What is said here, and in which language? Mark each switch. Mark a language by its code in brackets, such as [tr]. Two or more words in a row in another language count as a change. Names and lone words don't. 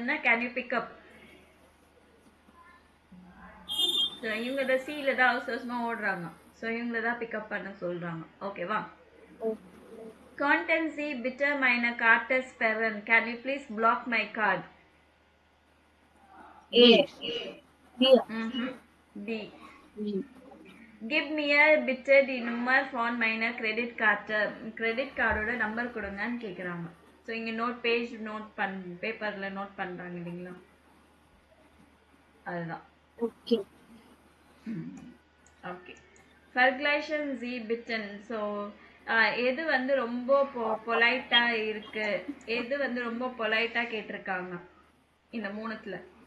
[en] Can you pick up? [ta] ஸோ இவங்க தான் சீல தான் அவசரமாக ஓடுறாங்க. ஸோ இவங்கள தான் பிக்கப் பண்ண சொல்கிறாங்க. ஓகேவா? [de] Konnten Sie bitte meine Karte sperren? [en] Can you please block my card? A. [de] D. [en] Give me [de] bitte die Nummer von meiner Kreditkarte. [en] credit card [ta] நம்பர் கொடுங்கன்னு கேட்குறாங்க. ஸோ இங்கே [en] page note paper [ta] நோட் பண்ணுறாங்க இல்லைங்களா? அதுதான். ஓகே. [de] ஓகே. vergleichen Sie Bitten. [ta] ஸோ எது வந்து ரொம்ப பொலைட்டாக இருக்கு, எது வந்து ரொம்ப பொலைட்டாக கேட்டிருக்காங்க இந்த மூணுத்தில்?